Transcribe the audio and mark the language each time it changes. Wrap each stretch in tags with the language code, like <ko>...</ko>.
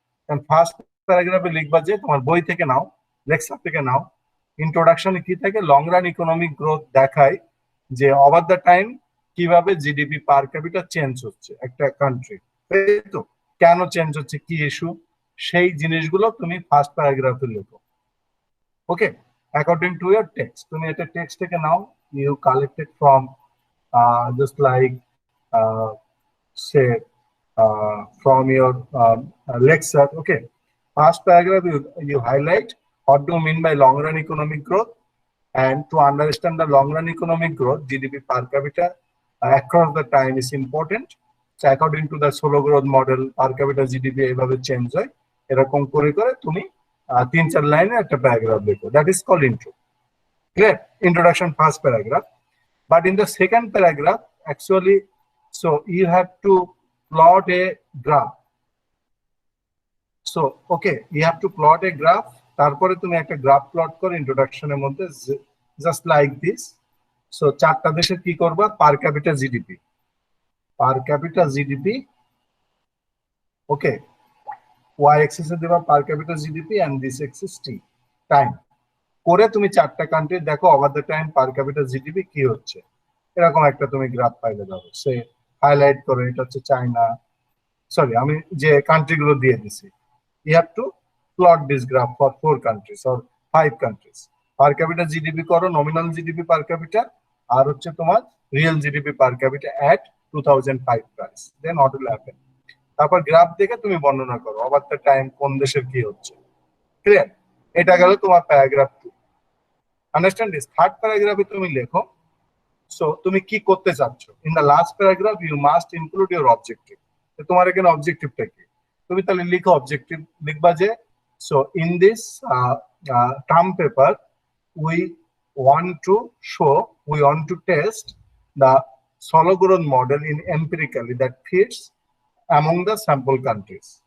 <bn>কারণ ফার্স্ট প্যারাগ্রাফে লিখবা যে তোমার বই থেকে নাও, লেকচার থেকে নাও, ইন্ট্রোডাকশনে কি থাকে, লং রান ইকোনমিক গ্রোথ দেখায় যে ওভার দ্য টাইম কিভাবে জিডিপি পার ক্যাপিটা চেঞ্জ হচ্ছে একটা কান্ট্রি, তাই তো কেন চেঞ্জ হচ্ছে, কি ইস্যু, সেই জিনিসগুলো তুমি ফার্স্ট প্যারাগ্রাফে লেখো.</bn> <en>Okay, according to your text.</en> <bn>তুমি এটা টেক্সট থেকে নাও,</bn> <en>You collected from just like say from your lecture. Okay, first paragraph you highlight what do you mean by long run economic growth, and to understand the long run economic growth, GDP per capita across the time is important. So according to the solo growth model, per capita GDP</en> <bn>এইভাবে change হয়, এরকম করে করে তুমি 3-4 লাইনে একটা paragraph লেখো.</bn> <en>That is called intro. Clear? Introduction, first paragraph. But in the second paragraph, actually, so you have to plot a graph. So okay, you have to plot a graph.</en> <bn>তারপরে তুমি একটা গ্রাফ প্লট করো ইন্ট্রোডাকশনের মধ্যে, just like this. So চারটা দেশের কি করবা, পার capital GDP, পার capital GDP, ওকে, Y এক্সিসে দেবা পার capital GDP</bn> <en>And this axis T time.</en> <bn>করে তুমি চারটা কান্ট্রি দেখো over the time per capital GDP কি হচ্ছে, এরকম একটা তুমি গ্রাফ পাইলে যাবে। সে হাইলাইট করো এটা হচ্ছে চায়না, সরি আমি যে কান্ট্রি গুলো দিয়ে দিছি,</bn> <en>you have to plot this graph for 4 countries or 5 countries. Per capita GDP করো, nominal GDP per capita,</en> <bn>আর হচ্ছে তোমার</bn> <en>real GDP per capita at 2005 price. Then what will happen?</en> <bn>তারপর গ্রাফ দেখে তুমি বর্ণনা করো ওভার দ্য টাইম কোন দেশের কি হচ্ছে। ক্লিয়ার? এটা গেল তোমার প্যারাগ্রাফ 2। Understand this? থার্ড প্যারাগ্রাফে তুমি লেখো, সো তুমি কি করতে চাচ্ছ।</bn> <en>In the last paragraph you must include your objective.</en> <bn>তোমার এখানে অবজেক্টিভটা কি, তুমি তাহলে লিখো অবজেক্টিভ, লিখবা যে</bn> <en>So in this term paper we want to test the solo growth model in empirically that fits among the sample countries.</en>